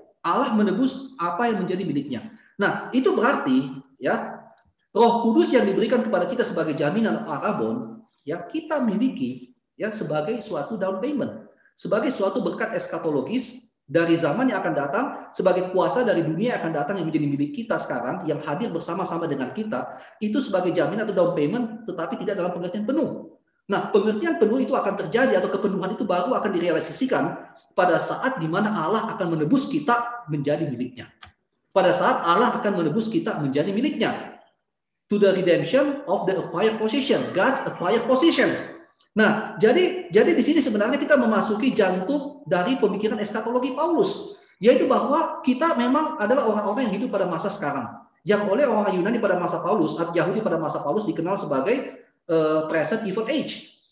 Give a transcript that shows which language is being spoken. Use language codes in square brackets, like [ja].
[id] Allah menebus apa yang menjadi miliknya. Nah, itu berarti ya Roh Kudus yang diberikan kepada kita sebagai jaminan arabon ya kita miliki ya sebagai suatu down payment, sebagai suatu berkat eskatologis dari zaman yang akan datang, sebagai kuasa dari dunia yang akan datang yang menjadi milik kita sekarang, yang hadir bersama-sama dengan kita, itu sebagai jaminan atau down payment, tetapi tidak dalam pengertian penuh. Nah, pengertian penuh itu akan terjadi atau kepenuhan itu baru akan direalisasikan pada saat di mana Allah akan menebus kita menjadi miliknya. Pada saat Allah akan menebus kita menjadi miliknya. [en] To the redemption of the acquired possession, God's acquired possession. [id] Nah, jadi di sini sebenarnya kita memasuki jantung dari pemikiran eskatologi Paulus, yaitu bahwa kita memang adalah orang-orang yang hidup pada masa sekarang, yang oleh orang Yunani pada masa Paulus atau Yahudi pada masa Paulus dikenal sebagai present evil age.